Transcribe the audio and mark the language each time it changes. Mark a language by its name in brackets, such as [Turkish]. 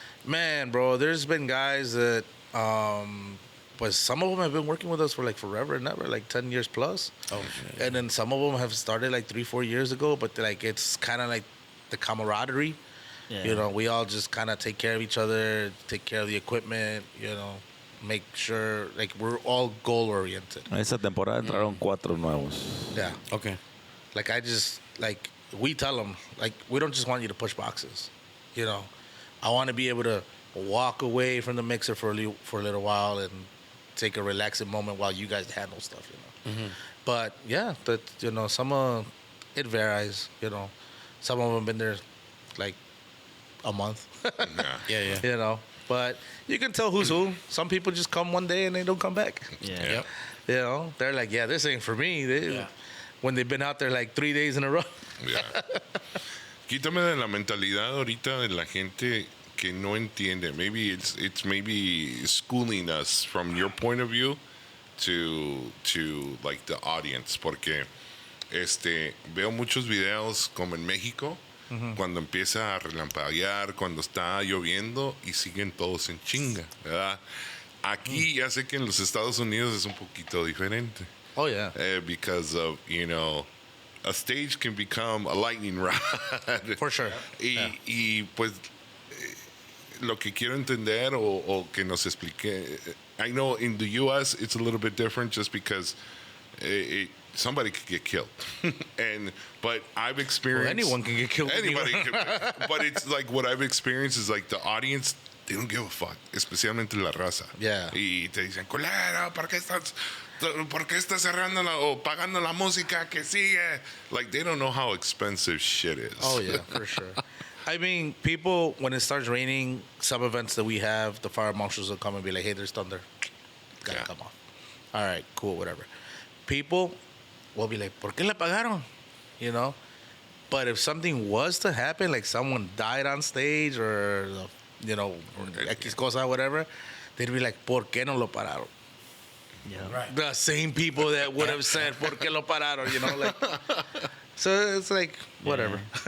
[English] Man, bro, there's been guys that, but some of them have been working with us for like forever and ever, like 10 years plus. Oh, shit. And then some of them have started like 3-4 years ago, but like it's kind of like the camaraderie. Yeah. You know, we all just kind of take care of each other, take care of the equipment, you know, make sure like we're all goal oriented. [Spanish] Esa temporada entraron 4 nuevos. [English] Yeah. Okay. Like I just like we tell them like we don't just want you to push boxes, you know. I want to be able to walk away from the mixer for a little while and take a relaxing moment while you guys handle stuff, you know. But yeah, but you know, it varies, you know. Some of them been there like a month, Yeah. you know. But you can tell who's who. Some people just come one day and they don't come back. Yeah. Yep. You know, they're like, yeah, this ain't for me. When they've been out there like 3 days in a row. Yeah. [Spanish] Quítame de la mentalidad ahorita de la gente que no entiende. [English] Maybe it's maybe schooling us from your point of view to like the audience, [Spanish] porque veo muchos videos como en México cuando empieza a relampaguear, cuando está lloviendo y siguen todos en chinga, ¿verdad? Aquí ya sé que en los Estados Unidos es un poquito diferente. [English] Oh, yeah. Because of, a stage can become a lightning rod. For sure. [Spanish] Y pues lo que quiero entender o que nos explique. [English] I know in the U.S. it's a little bit different just because somebody could get killed. But I've experienced... Well, anyone can get killed. Anybody but it's like what I've experienced is like the audience, they don't give a fuck, [Spanish] especialmente la raza. [English] Yeah. [Spanish] Y te dicen, culero, ¿por qué estás cerrando o pagando la música que sigue? [English] Like, they don't know how expensive shit is. Oh, yeah, for sure. I mean, people, when it starts raining, some events that we have, the fire marshals will come and be like, hey, there's thunder. Gotta come off. All right, cool, whatever. People will be like, [Spanish] ¿por qué le pagaron? [English] You know? But if something was to happen, like someone died on stage or, X cosa, whatever, they'd be like, [Spanish] ¿por qué no lo pararon? [English] Yeah. Right. The same people that would have said, [Spanish] ¿por qué lo pararon? [English] Like... So it's like, whatever.